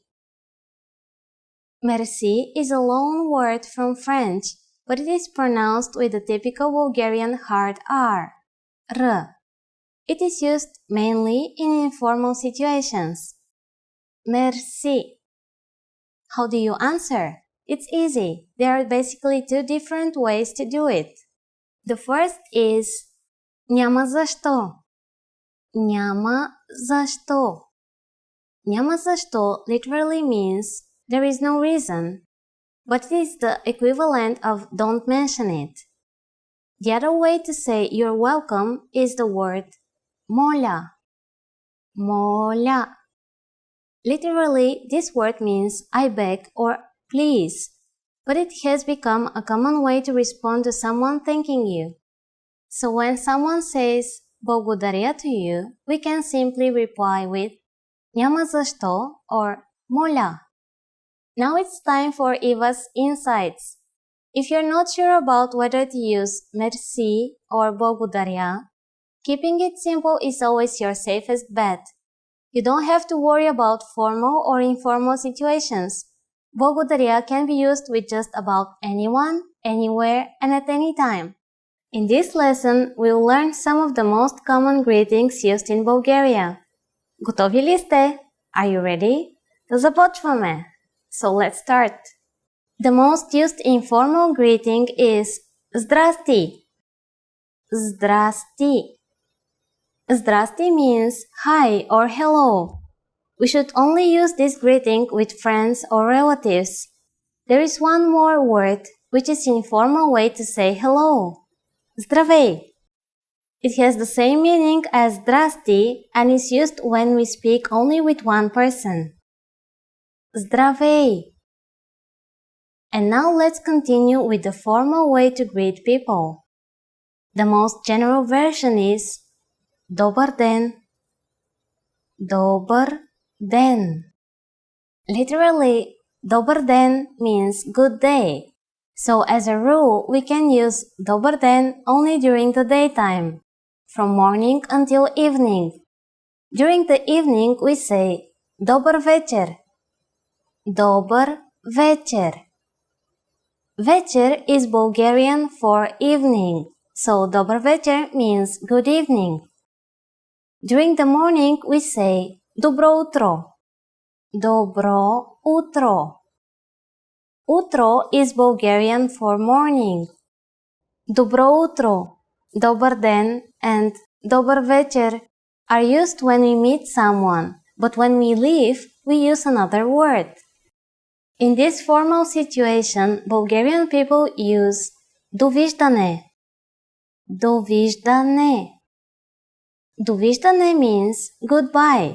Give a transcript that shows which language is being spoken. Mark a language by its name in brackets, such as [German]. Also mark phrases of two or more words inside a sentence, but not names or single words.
[English] Merci is a loan word from French, but it is pronounced with the typical Bulgarian hard R. R. It is used mainly in informal situations. Merci. How do you answer? It's easy. There are basically 2 different ways to do it. The first is [Bulgarian] Няма защо. Няма защо. Няма защо [English] literally means there is no reason, but it is the equivalent of don't mention it. The other way to say you're welcome is the word моля. [Bulgarian] Моля. [English] Literally, this word means I beg or please, but it has become a common way to respond to someone thanking you. So when someone says благодаря to you, we can simply reply with [Bulgarian] няма защо [English] or моля. Now it's time for Eva's insights. If you're not sure about whether to use merci or благодаря, keeping it simple is always your safest bet. You don't have to worry about formal or informal situations. Благодаря can be used with just about anyone, anywhere, and at any time. In this lesson, we'll learn some of the most common greetings used in Bulgaria. [Bulgarian] Готови ли сте? [English] Are you ready? [Bulgarian] Да започваме! [English] So let's start. The most used informal greeting is Здрасти. Здрасти. Здрасти means hi or hello. We should only use this greeting with friends or relatives. There is one more word which is an informal way to say hello. Здравей. It has the same meaning as здрасти and is used when we speak only with one person. [Bulgarian] Здравей. [English] And now let's continue with the formal way to greet people. The most general version is [Bulgarian] Добър ден. Добър ден. [English] Literally, [Bulgarian] добър ден [English] means good day. So as a rule, we can use [Bulgarian] добър ден [English] only during the daytime, from morning until evening. During the evening, we say [Bulgarian] добър вечер. Добър вечер. [English] Вечер is Bulgarian for evening, so [Bulgarian] добър вечер [English] means good evening. During the morning, we say [Bulgarian] добро утро. Добро утро. [English] Утро is Bulgarian for morning. [Bulgarian] Добро утро, добър ден, [English] and [Bulgarian] добър вечер [English] are used when we meet someone, but when we leave, we use another word. In this formal situation, Bulgarian people use довиждане. Довиждане. Довиждане means goodbye.